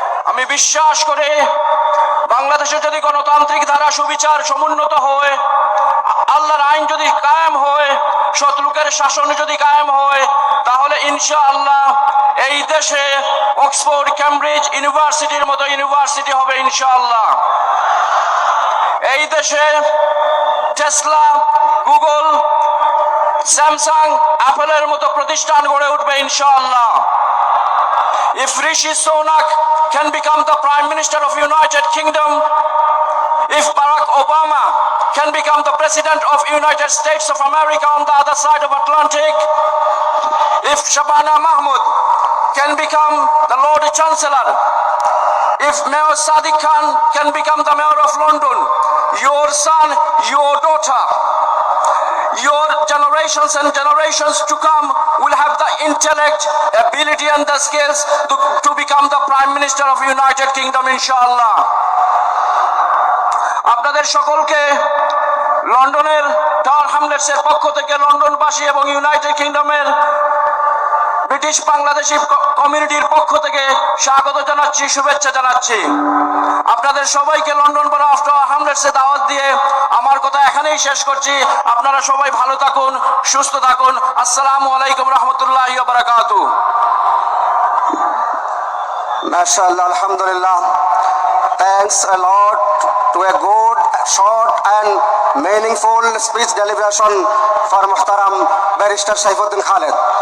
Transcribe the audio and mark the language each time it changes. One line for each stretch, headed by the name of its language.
Bangla: আমি বিশ্বাস করি বাংলাদেশে যদি গণতান্ত্রিক ধারা সুবিচার সমুন্নত হয়, আল্লাহর আইন যদি কায়েম হয়, সৎলোকের শাসন যদি কায়েম হয়, তাহলে ইনশাআল্লাহ এই দেশে অক্সফোর্ড, ক্যামব্রিজ ইউনিভার্সিটির মতো ইউনিভার্সিটি হবে ইনশাআল্লাহ। এই দেশে টেসলা, গুগল, স্যামসাং, অ্যাপলের মতো প্রতিষ্ঠান গড়ে উঠবে ইনশাআল্লাহ।
English: If Rishi Sunak can become the Prime Minister of United Kingdom, if Barack Obama can become the President of United States of America on the other side of Atlantic, if Shabana Mahmood can become the Lord Chancellor, if Mayor Sadiq Khan can become the Mayor of London, your son, your daughter, your generations and generations to come will have the intellect, ability and the skills to become the Prime Minister of United Kingdom inshallah.
Bangla: আপনাদের সকলকে লন্ডনের tower হ্যামলেটসের পক্ষ থেকে লন্ডনবাসী এবং United কিংডমের British Bangladeshi কমিউনিটির পক্ষ থেকে স্বাগত জানাচ্ছি, শুভেচ্ছা জানাচ্ছি। আপনাদের সবাইকে লন্ডন বরো অফ টাওয়ার হ্যামলেটসে দাওয়াত দিয়ে আমার কথা এখানেই শেষ করছি। আপনারা সবাই ভালো থাকুন, সুস্থ থাকুন। আসসালামু আলাইকুম রহমতুল্লাহি ওয়া বারাকাতুহু। মাশাআল্লাহ, আলহামদুলিল্লাহ।
English: Thanks a lot to a good, short and meaningful speech deliberation for Muhtaram Barrister Saifuddin Khalid.